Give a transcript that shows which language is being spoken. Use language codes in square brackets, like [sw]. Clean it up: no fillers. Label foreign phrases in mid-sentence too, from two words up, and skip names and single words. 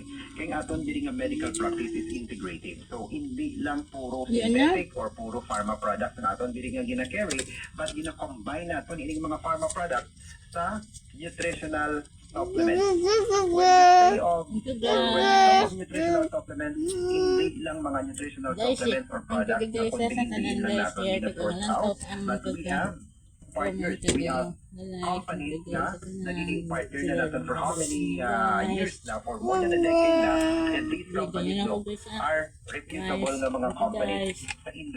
[hil] Kay aton diri nga [en] medical practice is integrated. [hil] So hindi lang puro [en] synthetic or [hil] puro [en] pharma product [hil] ang aton diri nga gina-carry, but gina-combine naton ining mga [en] pharma product [hil] sa [en] nutritional supplements. When we say of nutritional supplements, [tl] hindi lang mga [en] nutritional supplements or products [tl] na kundi lang natin gina-source out, [en] but we have partners, we have companies [tl] na nagiging partner na natin [en] for how many years na, for more than a decade na, and these companies are reputable [tl] na mga [en] companies sa industry.